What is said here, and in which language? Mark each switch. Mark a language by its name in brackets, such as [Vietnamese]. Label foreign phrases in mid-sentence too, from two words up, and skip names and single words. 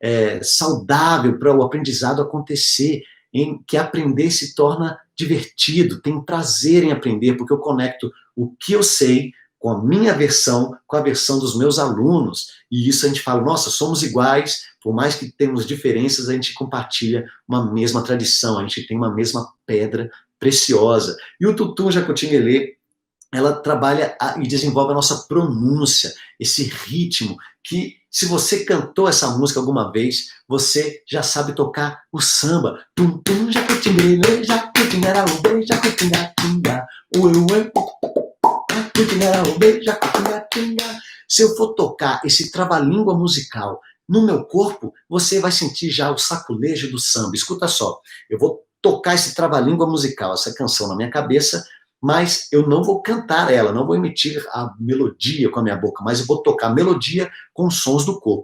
[Portuguese] saudável para o aprendizado acontecer, em que aprender se torna divertido, tem prazer em aprender, porque eu conecto o que eu sei com a minha versão, com a versão dos meus alunos, e isso a gente fala, nossa, somos iguais, por mais que temos diferenças, a gente compartilha uma mesma tradição, a gente tem uma mesma pedra preciosa. E o Tutum Jacutinguelê, ela trabalha e desenvolve a nossa pronúncia, esse ritmo, que se você cantou essa música alguma vez, você já sabe tocar o samba. Tum tum jacutinguele, jacutingaraúbe, jacutingatinga, ué ué, jacutingaraúbe, jacutingatinga. Se eu for tocar esse trava-língua musical no meu corpo, você vai sentir já o saculejo do samba. Escuta só, eu vou tocar esse trava-língua musical, essa canção na minha cabeça, mas eu não vou cantar ela, não vou emitir a melodia com a minha boca, mas eu vou tocar a melodia com sons do corpo.